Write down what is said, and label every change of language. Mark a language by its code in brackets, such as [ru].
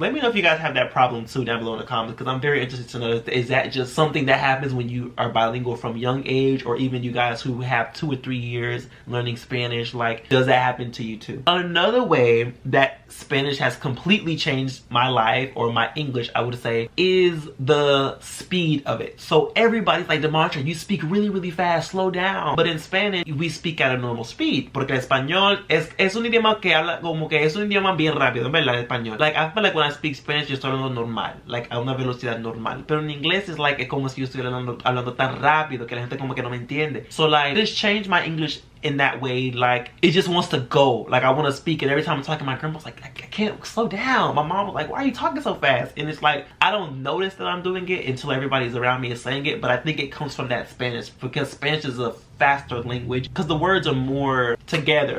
[en] Let me know if you guys have that problem too down below in the comments, because I'm very interested to know, is that just something that happens when you are bilingual from young age, or even you guys who have 2 or 3 years learning Spanish, like does that happen to you too? Another way that Spanish has completely changed my life, or my English I would say, is the speed of it. So everybody's like, Demontra, you speak really really fast, slow down. But in Spanish we speak at a normal speed, [es] porque el español es un idioma que habla como que es un idioma bien rápido, ¿verdad? El español. [en] Like I feel like when I speak Spanish [es] yo estoy hablando normal, [en] like [es] a una velocidad normal. Pero en inglés es like, es como si yo estuviera hablando tan rápido que la gente como que no me entiende. [en] So like this changed my English in that way. Like it just wants to go, like I want to speak, and every time I'm talking, my grandma's like, I can't slow down. My mom was like, why are you talking so fast? And it's like I don't notice that I'm doing it until everybody's around me is saying it. But I think it comes from that Spanish, because Spanish is a faster language, because the words are more together.